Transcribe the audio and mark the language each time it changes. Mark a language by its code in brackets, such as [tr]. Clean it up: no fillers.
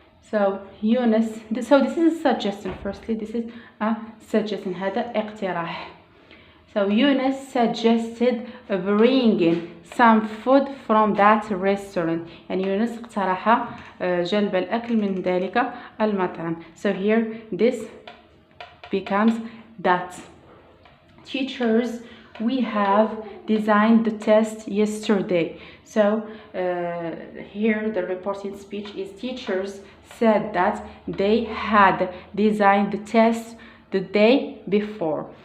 [en] So Yunus, so this is a suggestion. Firstly, this is a suggestion. [ar] هذا اقتراح. [en] So Yunus suggested bringing some food from that restaurant. [ar] يعني يونس اقترح جلب الأكل من ذلك المطعم. [en] So here this becomes that. Teachers, we have designed the test yesterday. So here the reported speech is teachers said that they had designed the test the day before.